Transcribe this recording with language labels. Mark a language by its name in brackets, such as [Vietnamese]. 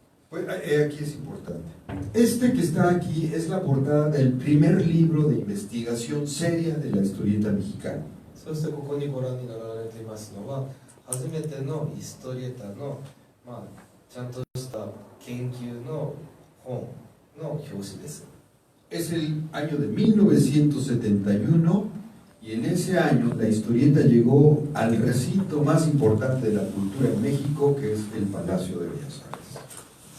[Spanish] Pues aquí es importante. Este que está aquí es la portada del primer libro de investigación seria de la historieta mexicana. [Japanese] そしてここにご覧になられていますのは、初めてのヒストリエーターの、ちゃんとした研究の本の表紙です。 [Spanish] Es el año de 1971 y en ese año la historieta llegó al recinto más importante de la cultura en México, que es el Palacio de Bellas Artes.